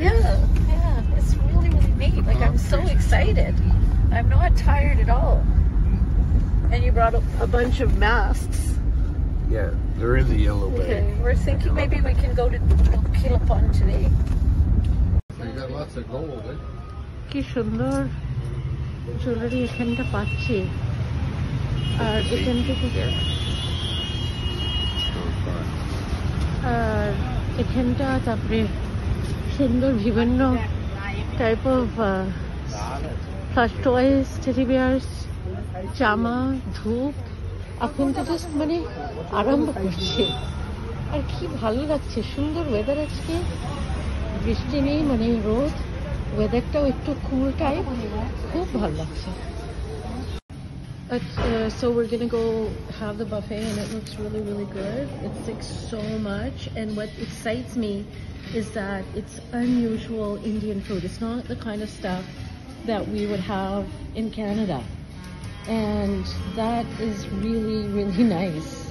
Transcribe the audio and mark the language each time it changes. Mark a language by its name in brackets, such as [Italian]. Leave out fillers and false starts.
[English] Yeah, it's really neat. Like, I'm so excited. I'm not tired at all. And you brought a bunch of masks. Yeah, they're in the yellow bag. Okay, we're thinking maybe we can go to Kilapon today. They got lots of gold, eh? [Bangla] কি সুন্দর jewellery এখানটা পাচ্ছি আর এখান থেকে আর এখানটা তারপরে সুন্দর বিভিন্ন type of flush toys teddy বিয়ার্স জামা ধূপ এখন তো জাস্ট মানে আরম্ভ করছে আর কি ভালো লাগছে সুন্দর ওয়েদার আজকে বৃষ্টি নেই, মানে রোদ, ওয়েদারটাও একটু কুল টাইপ, খুব ভালো লাগছে। [English] So we're gonna go have the buffet and it looks really, really good. It's like so much, and what excites me is that it's unusual Indian food. It's not the kind of stuff that we would have in Canada, and that is really, really nice.